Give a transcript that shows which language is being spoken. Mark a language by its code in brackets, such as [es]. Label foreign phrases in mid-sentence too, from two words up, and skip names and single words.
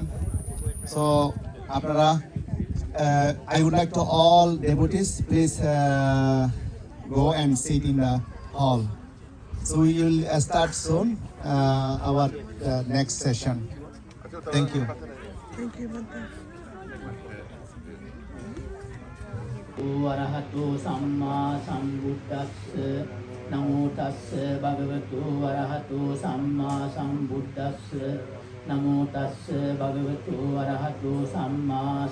[en] So, Apara, I would like to all devotees, please go and sit in the hall. So we will start soon our next session. Thank you. [pi] Arahato Samma Sambuddhassa Namo Tassa Bhagavato Arahato Samma Sambuddhassa Namo Tassa Bhagavato Arahato Samma